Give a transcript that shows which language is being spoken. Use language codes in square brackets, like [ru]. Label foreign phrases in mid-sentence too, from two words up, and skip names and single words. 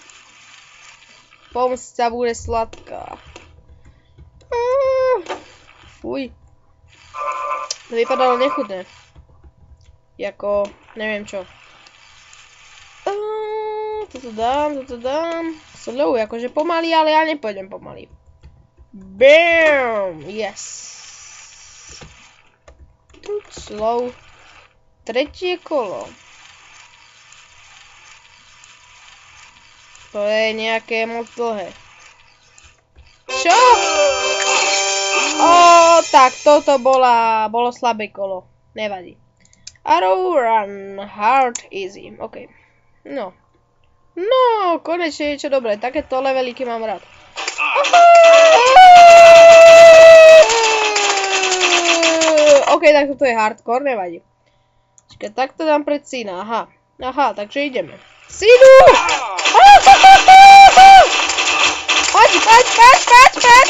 [sk] Pomsta bude sladká. Fuj. To vypadalo nechutné. Jako, neviem čo. Toto dám. Slow, akože pomaly, ale ja nepôjdem pomaly. [en] Bam! Yes. Slow. [sk] Tretie kolo. To je nejaké moc dlhé. Čo? Tak, toto bolo slabé kolo. Nevadí. [en] Arrow run, hard, easy. OK. [sk] No, konečne niečo dobré. Takéto levelíky mám rád. OK, tak toto je hardcore, nevadí. Čiže takto dám pred syna, aha, takže ideme. Synu! Poď!